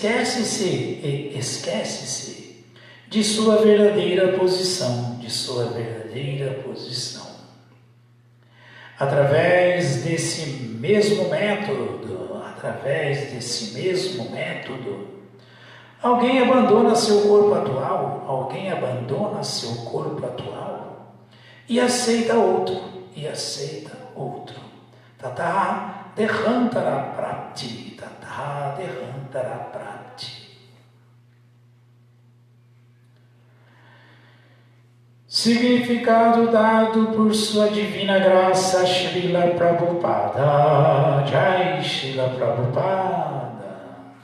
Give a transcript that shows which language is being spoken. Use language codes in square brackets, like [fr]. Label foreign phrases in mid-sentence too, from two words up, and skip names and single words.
[pt] esquece-se de sua verdadeira posição, Através desse mesmo método, alguém abandona seu corpo atual e aceita outro. [sa] Tata derrantara prapti. [pt] Significado dado por sua divina graça, Srila Prabhupada. Jai Srila Prabhupada.